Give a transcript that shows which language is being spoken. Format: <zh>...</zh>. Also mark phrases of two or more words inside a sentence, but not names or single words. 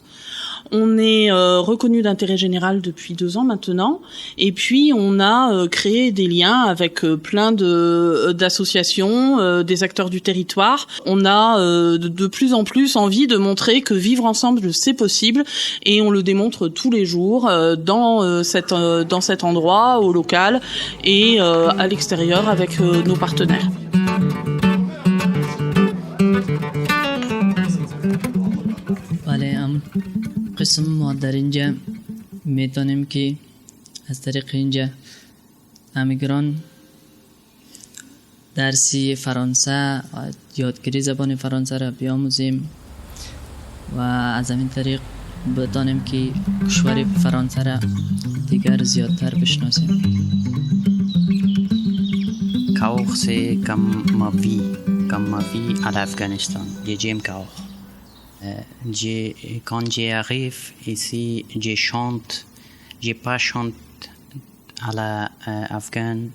<fr>On est reconnu d'intérêt général depuis 2 ans maintenant, et puis on a créé des liens avec plein d'associations, des acteurs du territoire. On a de plus en plus envie de montrer que vivre ensemble c'est possible, et on le démontre tous les jours dans cet endroit, au local et à l'extérieur avec nos partenaires.</fr> <fa>قسم ما در اینجا میتونیم که از طریق اینجا امیگران درسی فرانسه و یادگیری زبان فرانسه را بیاموزیم و از همین طریق بتانیم که کشور فرانسه را دیگر زیادتر بشناسیم.</fa> <fr>Cahors, c'est comme ma vie à l'Afghanistan. J'aime Cahors. Quand j'arrive ici, je chante. Je pas chante à la afghane.</fr>